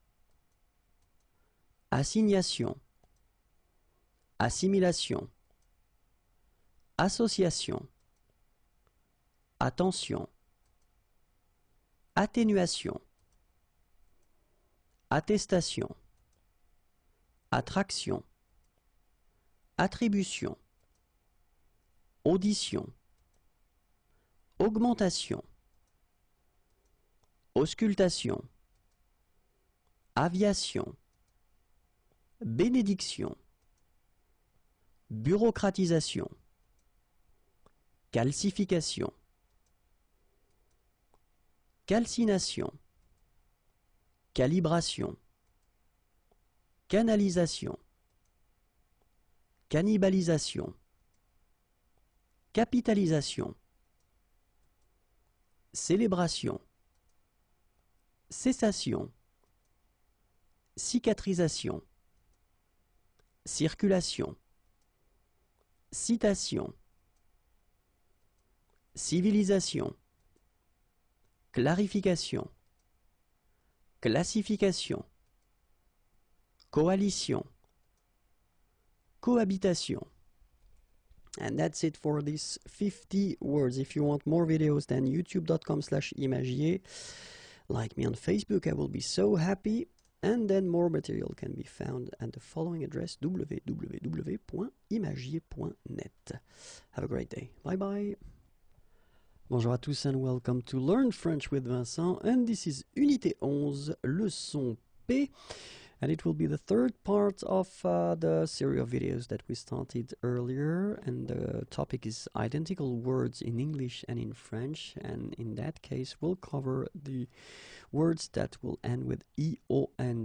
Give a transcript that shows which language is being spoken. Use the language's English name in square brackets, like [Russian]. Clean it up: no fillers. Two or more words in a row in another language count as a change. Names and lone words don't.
[French] assignation, assimilation, association, attention, atténuation, attestation, attraction, attribution, audition, augmentation, auscultation, aviation, bénédiction, bureaucratisation, calcification, calcination, calibration, canalisation, cannibalisation, capitalisation, célébration, cessation, cicatrisation, circulation, citation, civilisation, clarification, classification, coalition, cohabitation. [English] And that's it for these 50 words. If you want more videos, then youtube.com/imagier. Like me on Facebook, I will be so happy. And then more material can be found at the following address, www.imagier.net. Have a great day. Bye bye. [French] Bonjour à tous [English] and welcome to Learn French with Vincent. And this is Unité 11, leçon P. And it will be the third part of the series of videos that we started earlier. And the topic is identical words in English and in French. And in that case, we'll cover the words that will end with E-O-N.